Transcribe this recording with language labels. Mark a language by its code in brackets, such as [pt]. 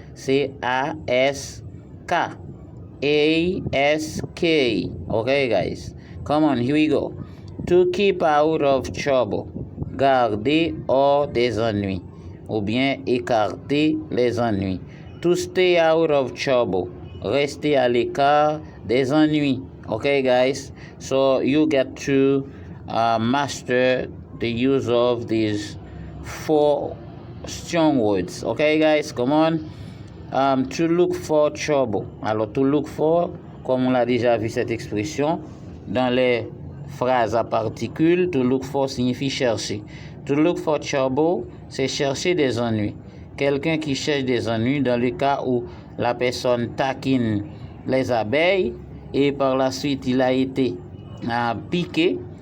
[en] C'est A-S-K. A-S-K. Ok, guys. Come on, here we go. To keep out of trouble. [fr] Garder hors des ennuis. Ou bien écarter les ennuis. [en] To stay out of trouble. [fr] Rester à l'écart des ennuis. [en] Okay, guys. So you get to master the use of these 4 strong words. Okay, guys, come on. To look for trouble. [fr] Alors, to look for, comme on l'a déjà vu cette expression, dans les phrase à particules. To look for signifie chercher. [en] To look for trouble, [fr] c'est chercher des ennuis. Quelqu'un qui cherche des ennuis dans le cas où la personne taquine les abeilles et par la suite il a été piqué.